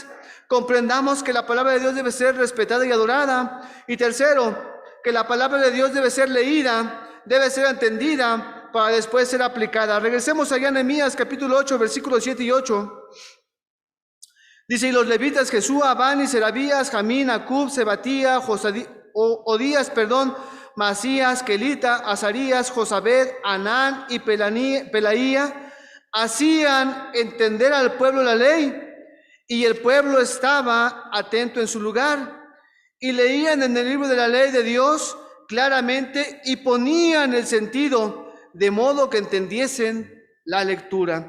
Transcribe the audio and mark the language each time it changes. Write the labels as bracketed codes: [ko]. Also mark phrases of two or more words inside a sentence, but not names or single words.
[es] Comprendamos que la palabra de Dios debe ser respetada y adorada. Y tercero, que la palabra de Dios debe ser leída, debe ser entendida para después ser aplicada. Regresemos allá a Nehemías capítulo 8, versículos 7 y 8. Dice, y los levitas Jesúa, Bani, Serabías, Jamín, Acub, Sebatía, Odías, Masías, Kelita, Azarías, Josabed, Anán y Pelaía hacían entender al pueblo la ley, y el pueblo estaba atento en su lugar, y leían en el libro de la ley de Dios claramente y ponían el sentido, de modo que entendiesen la lectura.